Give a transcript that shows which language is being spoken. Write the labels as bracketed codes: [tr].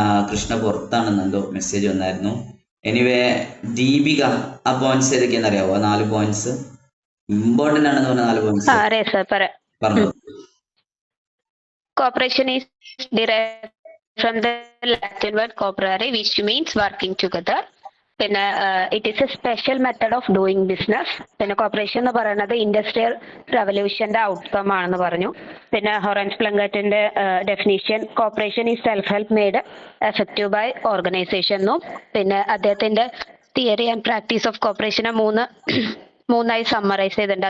[ml] Krishna പുറത്താണെന്നെന്തോ message വന്നായിരുന്നു. Anyway Deepika, ആ points ഏതൊക്കെയാണെന്ന് അറിയാവോ? ആ 4 പോയിന്റ്സ് ഇമ്പോർട്ടൻ്റ് ആണെന്ന് പറഞ്ഞ 4 പോയിന്റ്സ് പറഞ്ഞു. [en] Cooperation is derived from the Latin word cooperare, which means working together. [ml] പിന്നെ [en] It is a special method of doing business. [ml] പിന്നെ കോർപ്പറേഷൻ എന്ന് പറയുന്നത് ഇൻഡസ്ട്രിയൽ റവല്യൂഷന്റെ ഔട്ട്കം ആണെന്ന് പറഞ്ഞു. പിന്നെ ഹൊറൻസ് പ്ലങ്കറ്റിന്റെ definition [en] cooperation is self help made effective by organization [ml] എന്നും പിന്നെ അദ്ദേഹത്തിന്റെ തിയറി ആൻഡ് പ്രാക്ടീസ് ഓഫ് കോർപ്പറേഷനെ മൂന്നായി സമ്മറൈസ് ചെയ്തിട്ടുണ്ട്.